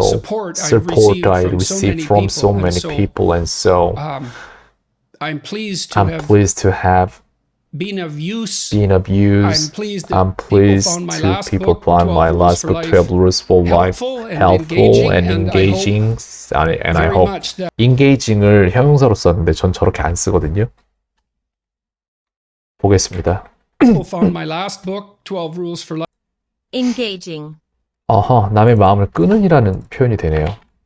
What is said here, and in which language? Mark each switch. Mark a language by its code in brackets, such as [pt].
[en] support I received from so many people, and so I'm pleased to have been of use. I'm pleased to people find my last book, 12 Rules for Life, helpful and engaging. And I hope [ko] engaging을 형용사로 썼는데 전 저렇게 안 쓰거든요. 보겠습니다. [en] found my last book, 12 Rules for Life. engaging. [ko] 남의 마음을 끄는이라는 표현이 되네요.